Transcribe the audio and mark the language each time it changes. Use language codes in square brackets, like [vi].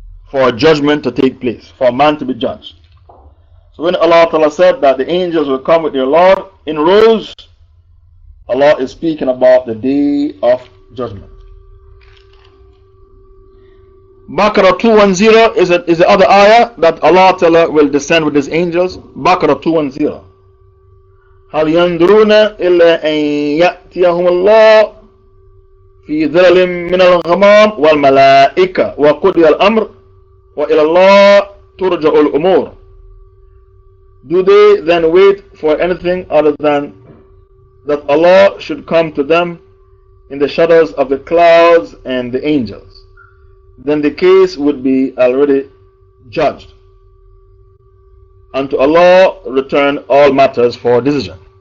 [en] For judgment to take place, for man to be judged. So when Allah Ta'ala said that the angels will come with their Lord in rows, Allah is speaking about the day of judgment. Baqarah 210 is the other ayah that Allah Ta'ala will descend with His angels. Baqarah 210. [ar] هل ينظرون إلا أن يأتيهم الله في ظلل من الغمام والملائكة وقضي الأمر وإلى الله ترجع الأمور. [en] Do they then wait for anything other than that Allah should come to them in the shadows of the clouds and the angels? Then the case would be already judged. Unto Allah return all matters for decision.